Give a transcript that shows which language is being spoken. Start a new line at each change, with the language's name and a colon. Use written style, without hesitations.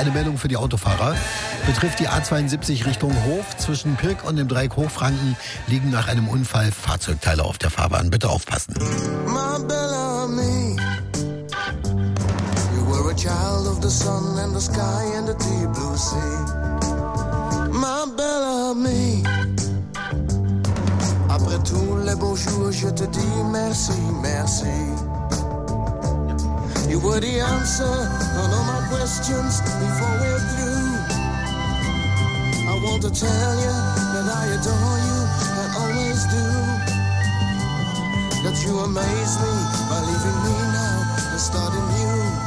German: Eine Meldung für die Autofahrer. Betrifft die A72 Richtung Hof. Zwischen Pirk und dem Dreieck Hochfranken liegen nach einem Unfall Fahrzeugteile auf der Fahrbahn. Bitte aufpassen.
English: My Bellamy, you were a child of the sun and the sky and the deep blue sea.
French: My Bellamy, après tous les beaux jours, je te dis merci, merci.
English: You were the answer on all my questions before we're through. I want to tell you that I adore you, I always do. That you amaze me by leaving me now and starting new.